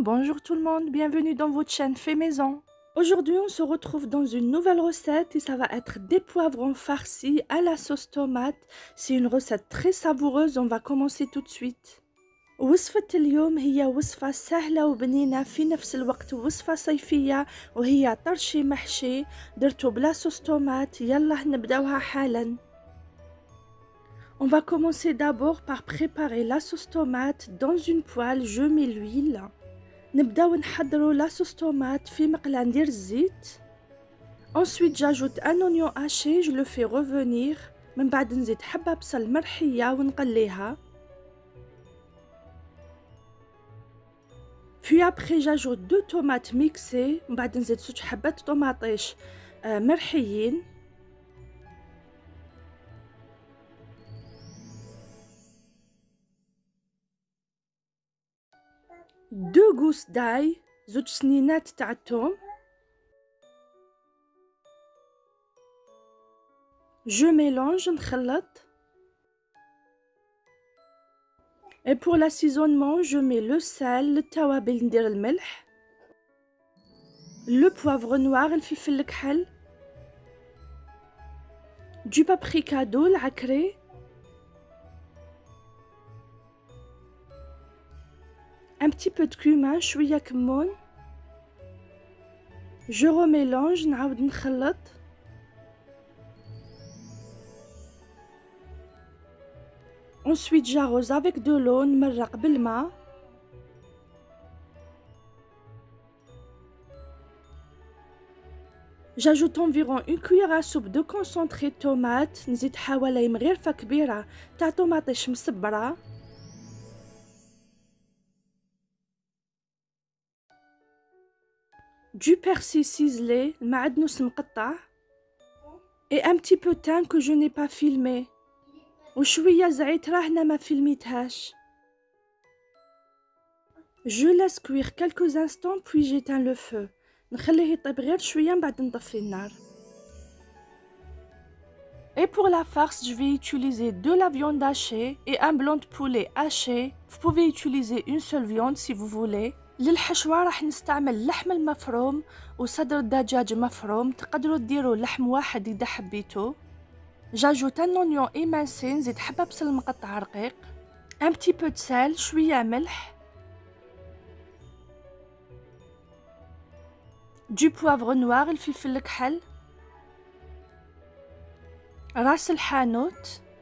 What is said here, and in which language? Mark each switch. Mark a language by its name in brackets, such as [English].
[French] Bonjour tout le monde, bienvenue dans votre chaîne Fait Maison. Aujourd'hui, on se retrouve dans une nouvelle recette et ça va être des poivrons farcis à la sauce tomate. C'est une recette très savoureuse, on va commencer tout de suite. [Arabic] وصفة اليوم هي وصفة سهلة وبنينة في نفس الوقت وصفة صيفية وهي طرشي محشي درتو بلا صوص تومات. يلا نبداوها حالا. [French] On va commencer d'abord par préparer la sauce tomate. Dans une poêle, je mets l'huile. [Arabic] نبداو نحضروا [French] la sauce tomate [Arabic] في مقلة ندير الزيت. [French] Ensuite, j'ajoute un oignon haché, je le fais revenir. [Arabic] من بعد نزيد حبة بصل مرحية ونقليها. [French] Puis après, j'ajoute 2 tomates mixées. [Arabic] من بعد نزيد 6 حبات طماطيش مرحيين. [French] 2 gousses d'ail, [Arabic] زوج سنينات تاع الثوم. [French] Je mélange, [Arabic] نخلط. [French] Et pour l'assaisonnement, je mets le sel, [Arabic] التوابل ندير الملح. [French] Le poivre noir, [Arabic] الفلفل الكحل. [French] Du paprika doux, [Arabic] العكري. [French] Un petit peu de cumin, [Arabic] شوية كمون. [French] Je remélange, [Arabic] نعاود نخلط. [French] Ensuite, j'arrose avec de l'eau, [Arabic] نمرق بالماء. [French] J'ajoute environ une cuillère à soupe de concentré de tomate. [Arabic] نزيد حوالي مغرفة كبيرة تاع طماطيش مصبرة. [French] Du persil ciselé, [Arabic] المعدنوس مقطع. [French] Et un petit peu de thym que je n'ai pas filmé. [Arabic] وشوية زعتر هنا ما فيلميتهاش. [French] Je laisse cuire quelques instants puis j'éteins le feu. [Arabic] نخليه يطيب غير شوية من بعد نطفي النار. [French] Et pour la farce, je vais utiliser de la viande hachée et un blanc de poulet haché. Vous pouvez utiliser une seule viande si vous voulez. [Arabic] للحشوة راح نستعمل اللحم المفروم وصدر الدجاج مفروم. تقدروا ديروا لحم واحد إذا حبيتوا. [French] J'ajoute un oignon émincé, [Arabic] نزيد حبة بصل مقطع رقيق. [French] Un petit peu de sel, [Arabic] شوية ملح. [French] Du poivre noir, [Arabic] الفلفل الكحل. راس الحانوت.